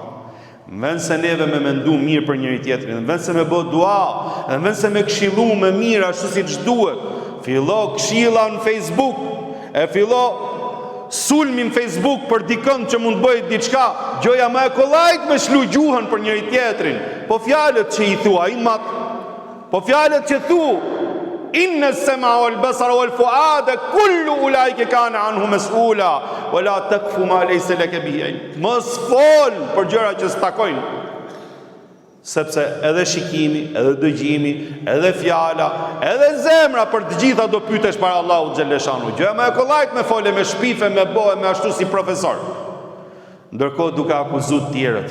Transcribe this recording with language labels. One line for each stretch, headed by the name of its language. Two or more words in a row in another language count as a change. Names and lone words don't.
Albanian: Në vend se neve me mendu mirë për njëri tjetrin, në vend se me bë dua, në vend se me këshillu me mirë ashtu siç duhet, fillo këshilla në Facebook, e fillo sulmin Facebook për dikën që mund bëjë diçka, gjoja më e kollajt me shlu gjuhën për njëri tjetrin. Po fjalët që i thua ai mat, po fjalët që thu,
Arabic: إن السمع والبصر والفؤاد كل أولئك كان عنه مسؤولا ولا تقف ما ليس لك به علم.
Albanian: Mos fol për gjëra që s'takojnë, sepse edhe shikimi, edhe dëgjimi, edhe fjala, edhe zemra, për të gjitha do pyetesh para Allahut xhaleshanu. Gjëja më e kollajt me fole, me shpife, me bëhe, me ashtu si profesor. Ndërkohë duke akuzuar të tjerët.